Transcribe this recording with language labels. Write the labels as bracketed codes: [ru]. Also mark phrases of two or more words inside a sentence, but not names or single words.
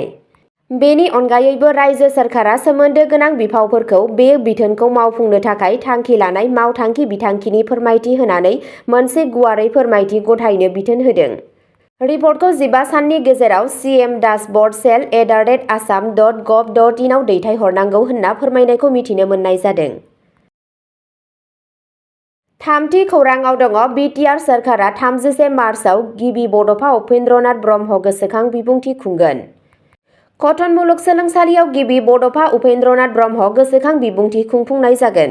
[brx] बेनि अनगायैबो रायजो सोरखारा सोमोन्दो गोनां बिफावफोरखौ बे बिथोनखौ मावफुंनो थाखाय थांखि लानाय मावथांखि बिथांखिनि फोरमायथि होनानै मोनसे गुवारै फोरमायथि गथायनो बिथोन होदों। रिपर्टखौ 15 साननि गेजेराव cm-cell@assam.gov.in आव दैथायहरनांगौ होनना फोरमायनायखौ मिथिनो मोननाय जादों। थामथि खौराङाव दङ बिटिआर सोरखारा 30 मार्चआव गिबि बड'फा उपेन्द्रनाथ ब्रह्म गोसोखां बिबुंथि खुंगोन। कटन मुलुगसोलोंसालियाव गिबि बड'फा उपेन्द्रनाथ ब्रह्म गोसोखां बिबुंथि खुंफुंनाय जागोन।